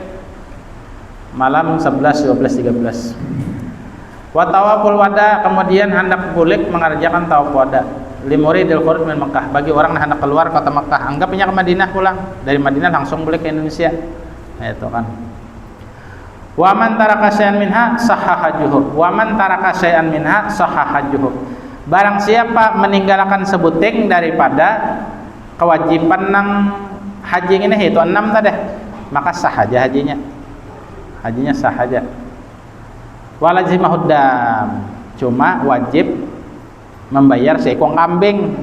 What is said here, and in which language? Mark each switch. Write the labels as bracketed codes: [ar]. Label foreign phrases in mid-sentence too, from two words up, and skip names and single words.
[bjn] Malam 11, 12, 13. [ar] وطواف الوداع, [bjn] kemudian hendak bulik mengerjakan tawaf wada. [ar] لمريد الخروج من مكة, [bjn] bagi orang yang hendak keluar kota Makkah, anggapnya ke Madinah pulang, dari Madinah langsung bulik ke Indonesia. Nah, itu kan. [ar] ومن ترك شيئا منها صح حجه. ومن ترك شيئا منها صح حجه. [bjn] Barang siapa meninggalkan sebuting daripada kewajiban nang haji ini itu 6 tadi, maka sah aja hajinya. Hajinya sah aja. [ar] ولزمه الدم, [bjn] cuma wajib membayar seekor kambing.